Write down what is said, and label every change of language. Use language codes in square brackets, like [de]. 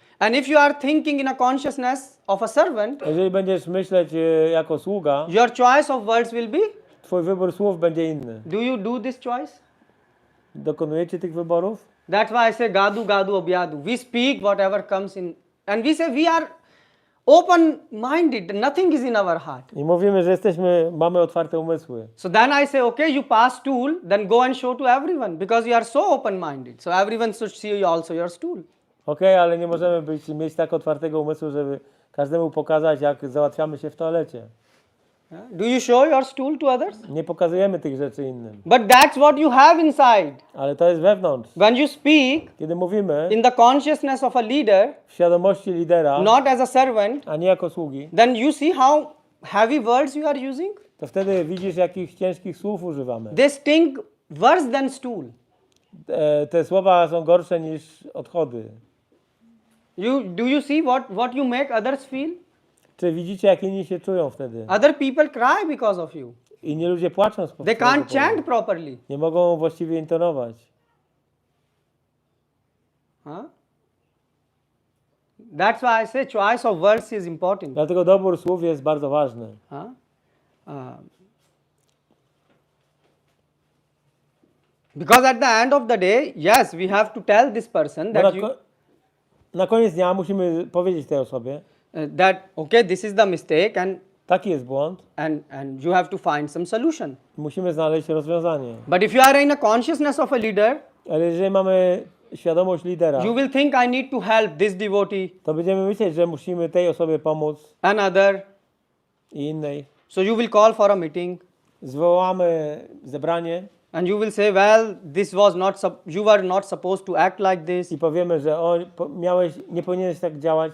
[en] And if you are thinking in a consciousness of a servant, [pl] Jeżeli będziesz myśleć jako sługa, [en] your choice of words will be. [pl] twój wybór słów będzie inny. [en] Do you do this choice? [pl] Dokonujecie tych wyborów? [en] That's why I say gadu gadu abhyadu. We speak whatever comes in, and we say we are open-minded. Nothing is in our heart. [pl] I mówimy, że mamy otwarte umysły. [en] So then I say, okay, you pass stool, then go and show to everyone because you are so open-minded. So everyone should see also your stool. [pl] Okej, ale nie możemy mieć tak otwartego umysłu, żeby każdemu pokazać, jak załatwiamy się w toalecie. [en] Do you show your stool to others? [pl] Nie pokazujemy tych rzeczy innym. [en] But that's what you have inside. [pl] Ale to jest wewnątrz. [en] When you speak [pl] Kiedy mówimy [en] in the consciousness of a leader, [pl] w świadomości lidera, [en] not as a servant, [pl] a nie jako sługi, [en] then you see how heavy words you are using. [pl] to wtedy widzisz, jakich ciężkich słów używamy. [en] They sting worse than stool. [pl] Te słowa są gorsze niż odchody. [en] Do you see what you make others feel? [pl] Czy widzicie, jak inni się czują wtedy? [en] Other people cry because of you. [pl] Inni ludzie płaczą z powodu [en] They can't [pl] tego. [en] chant properly. [pl] Nie mogą właściwie intonować. Huh? [en] That's why I say choice of words is important. [pl] Dlatego dobór słów jest bardzo ważny. Huh? [en] Because at the end of the day, yes, we have to tell this person [pl] Bo [en] that [pl] na koniec dnia musimy powiedzieć tej osobie, [en] that okay, this is the mistake, and [pl] taki jest błąd, [en] you have to find some solution. [pl] musimy znaleźć rozwiązanie. [en] But if you are in a consciousness of a leader, [pl] Ale jeżeli mamy świadomość lidera, [en] you will think I need to help this devotee, [pl] to będziemy myśleć, że musimy tej osobie pomóc [en] another. [pl] i innej. [en] So you will call for a meeting [pl] Zwołamy zebranie [en] and you will say, well, this was not, you were not supposed to act like this. [pl] i powiemy, że nie powinieneś tak działać,